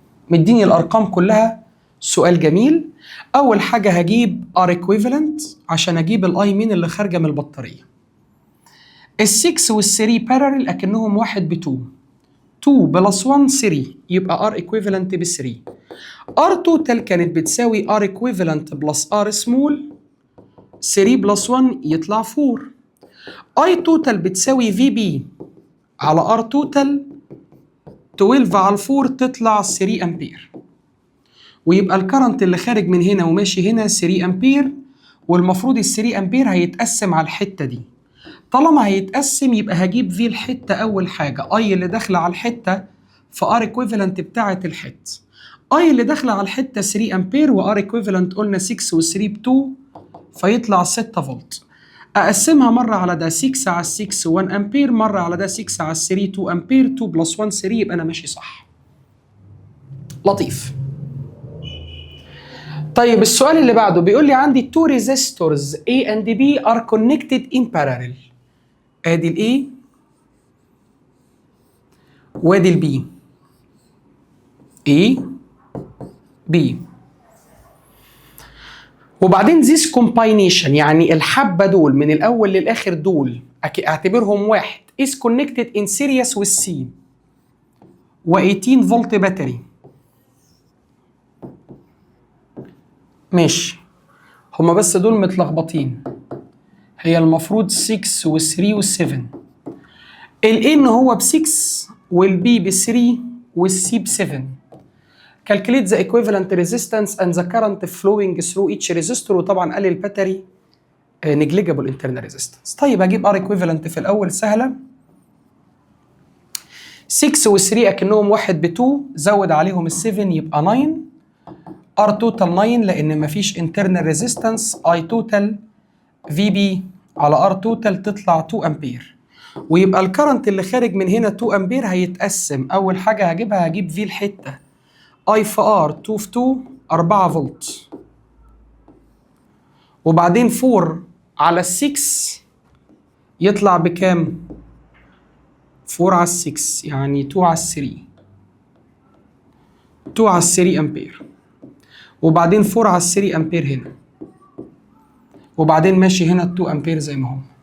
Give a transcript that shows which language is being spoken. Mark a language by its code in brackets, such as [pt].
[ar] مديني الارقام كلها، سؤال جميل. اول حاجه هجيب R equivalent عشان اجيب الاي مين اللي خارجه من البطاريه. ال6 وال3 parallel اكنهم 1 ب 2 2 بلس 1 3 يبقى R equivalent ب 3. R total كانت بتساوي R equivalent بلس R small 3 بلس 1 يطلع 4. I total بتساوي VB على R total 12 على 4 تطلع 3 أمبير، ويبقى الكرنت اللي خارج من هنا وماشي هنا 3 أمبير، والمفروض ال 3 أمبير هيتقسم على الحتة دي. طالما هيتقسم يبقى هجيب في الحتة أول حاجة I اللي داخلة على الحتة في R equivalent بتاعة الحتة. I اللي داخلة على الحتة 3 أمبير و R equivalent قلنا 6 و 3 ب 2 فيطلع 6 فولت. أقسمها مرة على ده 6 على 6 1 أمبير، مرة على ده 6 على 3 2 أمبير، 2 بلس 1 3 يبقى أنا ماشي صح. لطيف. طيب السؤال اللي بعده بيقول لي عندي [en] two resistors A and B are connected in parallel. [ar] ادي ال A وادي ال B. A B. وبعدين [en] this combination [ar] يعني الحبة دول من الأول للآخر دول اعتبرهم واحد [en] is connected in series with C [ar] و 18 فولت باتري. ماشي، هما بس دول متلخبطين، هي المفروض 6 و 3 و 7. ال A إن هو ب 6 وال B ب 3 وال C ب 7. [en] Calculate the equivalent resistance and the current flowing through each resistor. [ar] وطبعا قال الباتري [en] negligible internal resistance. [ar] طيب اجيب R equivalent في الاول سهله. 6 و 3 اكنهم 1 ب 2 زود عليهم ال 7 يبقى 9. R total 9 لان مفيش internal resistance. I total VB على R total تطلع 2 امبير، ويبقى الكرنت اللي خارج من هنا 2 امبير هيتقسم. اول حاجه هجيبها هجيب في الحته I في R 2 في 2 4 فولت، وبعدين 4 على 6 يطلع بكام؟ 4 على 6 يعني 2 على 3 2 على 3 امبير، وبعدين 4 على 3 امبير هنا، وبعدين ماشي هنا 2 امبير زي ما هو.